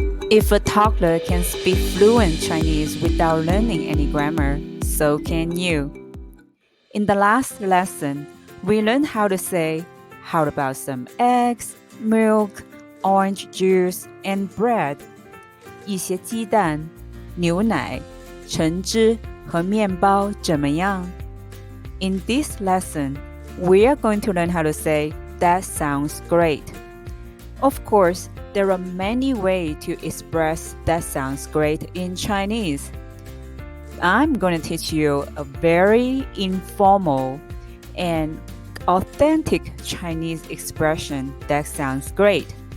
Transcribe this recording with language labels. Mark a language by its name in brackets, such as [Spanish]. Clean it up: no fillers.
[English] If a toddler can speak fluent Chinese without learning any grammar, so can you. In the last lesson, we learned how to say, how about some eggs, milk, orange juice, and bread? [Chinese] 一些鸡蛋、牛奶、橙汁和面包怎么样？ [English] In this lesson, we are going to learn how to say, that sounds great. Of course, there are many ways to express that sounds great in Chinese. I'm going to teach you a very informal and authentic Chinese expression that sounds great.